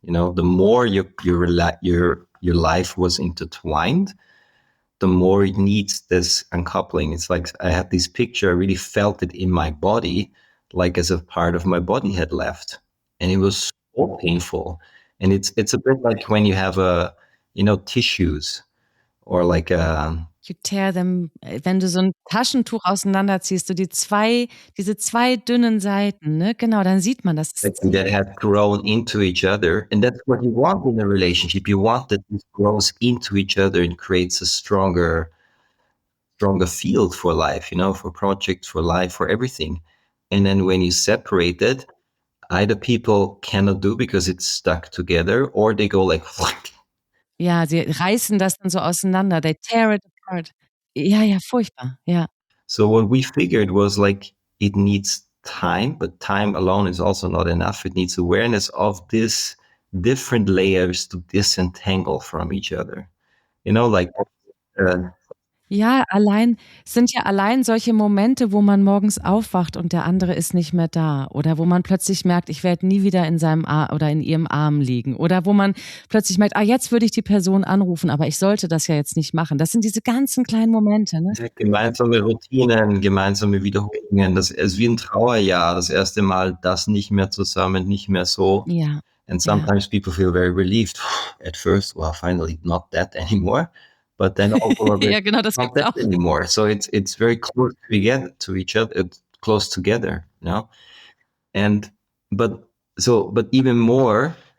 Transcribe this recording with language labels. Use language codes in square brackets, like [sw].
[en] The more your life was intertwined, the more it needs this uncoupling. It's like I had this picture, I really felt it in my body, like as a part of my body had left. And it was so painful. And it's a bit like when you have tissues, or like [de] You tear them, wenn du so ein Taschentuch auseinanderziehst, diese zwei dünnen Seiten, ne? Genau, dann sieht man das. [en] that have grown into each other. And that's what you want in a relationship. You want that this grows into each other and creates a stronger field for life, for projects, for life, for everything. And then when you separate it, either people cannot do because it's stuck together, or they go like, [de] Ja, sie reißen das dann so auseinander. [en] They tear it apart. Ja, furchtbar, ja. So what we figured was like, it needs time, but time alone is also not enough. It needs awareness of these different layers to disentangle from each other. Like [de] Ja, sind ja allein solche Momente, wo man morgens aufwacht und der andere ist nicht mehr da, oder wo man plötzlich merkt, ich werde nie wieder in seinem oder in ihrem Arm liegen, oder wo man plötzlich merkt, jetzt würde ich die Person anrufen, aber ich sollte das ja jetzt nicht machen. Das sind diese ganzen kleinen Momente, ne? Gemeinsame Routinen, gemeinsame Wiederholungen, das ist wie ein Trauerjahr, das erste Mal das nicht mehr zusammen, nicht mehr so. Ja. [en] And sometimes people feel very relieved at first. Well, finally, not that anymore. But then also [de] ja, genau, das [en] not that anymore. So it's very close to each other, close together, And but even more.